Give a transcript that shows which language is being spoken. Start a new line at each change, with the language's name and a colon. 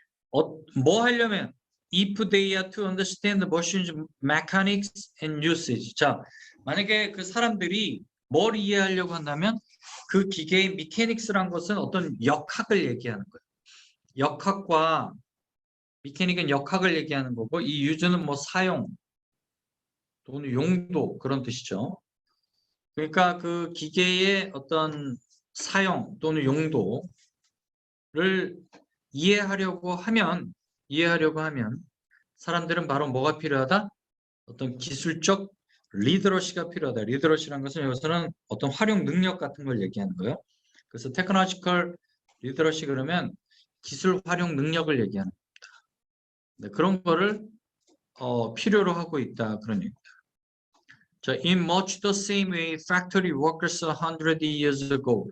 Korean: 뭐 하려면
English: if they are to understand the machine's mechanics and usage.
Korean: 자, 만약에 그 사람들이 뭘 이해하려고 한다면 그 기계의 미케닉스란 것은 어떤 역학을 얘기하는 거예요. 역학과 미케닉은 역학을 얘기하는 거고, 이 유즈는 뭐 사용 또는 용도 그런 뜻이죠. 그러니까 그 기계의 어떤 사용 또는 용도를 이해하려고 하면 사람들은 바로 뭐가 필요하다? 어떤 기술적 리더러시가 필요하다. 리더러시라는 것은 여기서는 어떤 활용 능력 같은 걸 얘기하는 거예요. 그래서 테크놀로지컬 리더러시 그러면 기술 활용 능력을 얘기하는 겁니다. 네, 그런 거를 필요로 하고 있다 그런 얘기입니다.
English: 자, in much the same way factory workers 100 years ago.